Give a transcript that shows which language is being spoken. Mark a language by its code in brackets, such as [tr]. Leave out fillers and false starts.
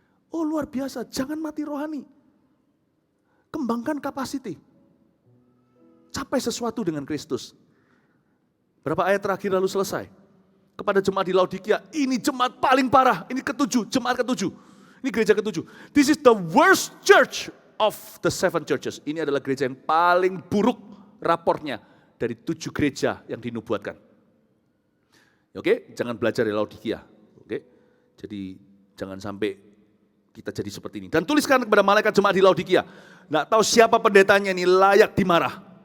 [id] Oh luar biasa, jangan mati rohani. Kembangkan kapasiti. Capai sesuatu dengan Kristus. Berapa ayat terakhir lalu selesai. Kepada jemaat di Laodikia, ini jemaat paling parah. Ini ketujuh, jemaat ketujuh. Ini gereja ketujuh. [en] This is the worst church of the 7 churches. [id] Ini adalah gereja yang paling buruk raportnya dari 7 gereja yang dinubuatkan. Oke, jangan belajar dari Laodikia. Oke, jadi jangan sampai kita jadi seperti ini. Dan tuliskan kepada malaikat jemaat di Laodikia. Nggak tahu siapa pendetanya ini layak dimarah.